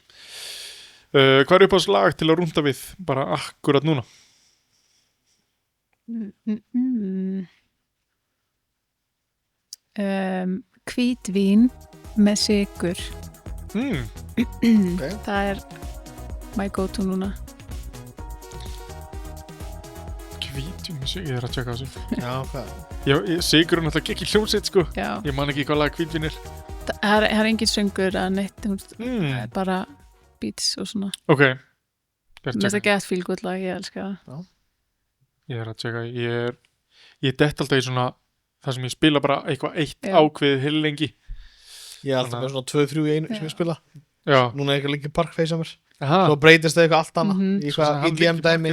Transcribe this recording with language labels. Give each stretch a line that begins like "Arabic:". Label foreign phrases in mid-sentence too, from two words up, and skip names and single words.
Icelandic: Hvað er upp á slag til að rúnda við bara akkurat núna? Hvítvín með sykur. Okay. Það er
English: my go to
Icelandic: núna. Hvítum, ég er að tjekka þessu. Já, hvað? Sigur er náttúrulega ekki hljómsveit, sko. Já, Ég man ekki hvað lag hvítvin er. það er engin söngur að neitt, það Mm. er bara beats og svona. Ok. Ég er að Mér finnst tjekka. það gett
English: feel good
Icelandic: lag, ég elska það. Ég er að tjekka. Ég dett alltaf í svona þar sem ég spila bara eitthvað eitt Já. ákveðið heil lengi. Ég er alltaf með svona 2-3 í einu sem ég spila. Já. Núna er eitthvað Linkin Park face á mér. Aha. Svo breytist það eitthvað allt annað. Í Svo eitthvað hann EDM dæmi.